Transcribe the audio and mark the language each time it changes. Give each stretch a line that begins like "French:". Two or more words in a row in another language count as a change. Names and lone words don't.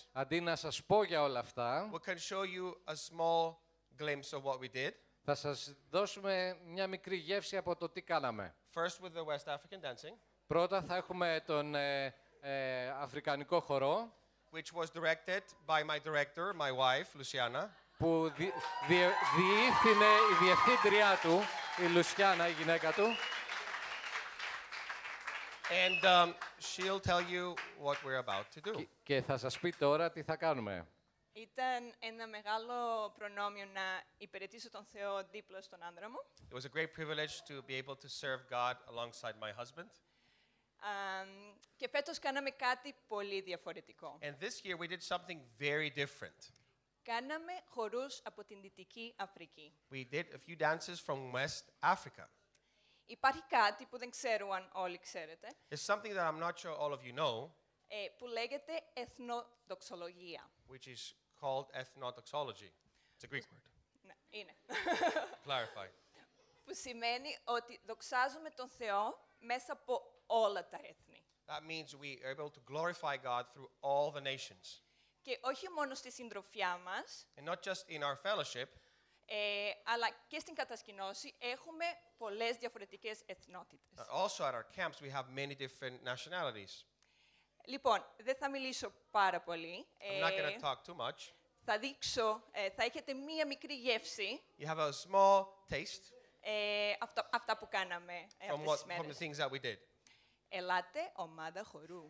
Greek: Αντί να σας πω για όλα αυτά,
English: we can show you a small glimpse of what we did.
Greek: θα σας δώσουμε μια μικρή γεύση από το τι κάναμε.
English: First with the West African dancing,
Greek: Πρώτα θα έχουμε τον αφρικανικό χορό,
English: which was directed by my director, my wife, Luciana.
Greek: που διεύθυνε η διευθύντριά του, η Λουσιάνα, η γυναίκα του.
English: And she'll tell you what we're about to do.
Greek: Και θα σας πει τώρα τι θα κάνουμε. Ήταν ένα μεγάλο προνόμιο να υπηρετήσω τον Θεό δίπλα στον άντρα μου.
English: It was a great privilege to be able to serve God alongside my husband.
Greek: Και φέτος κάναμε κάτι πολύ διαφορετικό.
English: And this year we did something very different.
Greek: Κάναμε χορούς από την Δυτική Αφρική.
English: We did a few dances from West Africa.
Greek: Υπάρχει κάτι που δεν ξέρω αν όλοι ξέρετε,
English: There's something that I'm not sure all of you know,
Greek: που λέγεται εθνοδοξολογία.
English: which is called ethnodoxology. It's a Greek word.
Greek: Ναι, είναι.
English: Clarify.
Greek: Που σημαίνει ότι δοξάζουμε τον Θεό μέσα από όλα τα έθνη.
English: That means we are able to glorify God through all the nations.
Greek: Και όχι μόνο στη συντροφιά μας,
English: And not just in our fellowship,
Greek: αλλά και στην κατασκηνώση έχουμε πολλές διαφορετικές εθνότητες.
English: also at our camps we have many different nationalities.
Greek: Λοιπόν, δεν θα μιλήσω πάρα πολύ.
English: I'm not going to talk too much.
Greek: Θα δείξω, θα έχετε μία μικρή γεύση
English: You have a small taste
Greek: αυτά που κάναμε
English: from,
Greek: αυτές τις
English: from the
Greek: μέρες.
English: things that we did.
Greek: Ελάτε, ομάδα χορού.